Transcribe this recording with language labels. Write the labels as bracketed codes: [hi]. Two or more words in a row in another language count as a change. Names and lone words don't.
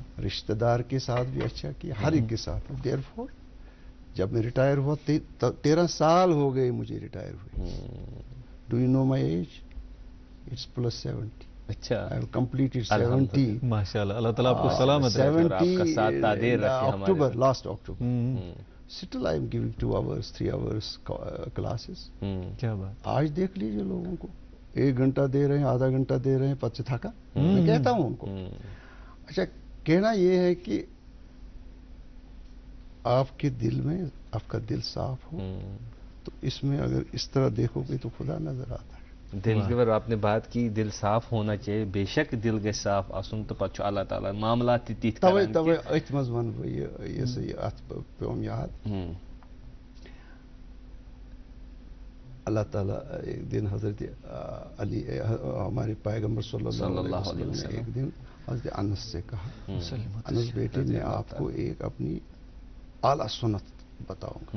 [hi] रिश्तेदार के साथ भी अच्छा किया, हर एक के साथ। देयरफॉर जब मैं रिटायर हुआ 13 साल हो गए मुझे रिटायर हुए। [en] Do you know my age? It's +70. [hi] अच्छा, [en] I have completed 70. [hi] माशाल्लाह, अल्लाह ताला आपको सलामत रखे, [en] 70 October, last October. Still I am giving 2 hours, 3 hours classes। [hi] क्या बात। आज देख लीजिए लोगों को, 1 घंटा दे रहे हैं, आधा घंटा दे रहे हैं, पच्चे थका। मैं कहता हूं उनको, अच्छा कहना ये है कि आपके दिल में, आपका दिल साफ हो तो इसमें अगर इस तरह देखोगे तो खुदा नजर आता है। दिल के बारे आपने बात की, दिल साफ होना चाहिए, बेशक दिल के साफ [ks] आसन तो पछ अल्लाह ताला मामला तित तवे अथ मज वन ये सही अथ पेम याद। [hi] अल्लाह ताला एक दिन हजरत अली हमारे पैगंबर [ar] صلى الله عليه وسلم [hi] ने एक दिन हजरत अनस से कहा, अनस बेटे मैं आपको एक अपनी आला सुन्नत बताऊंगा।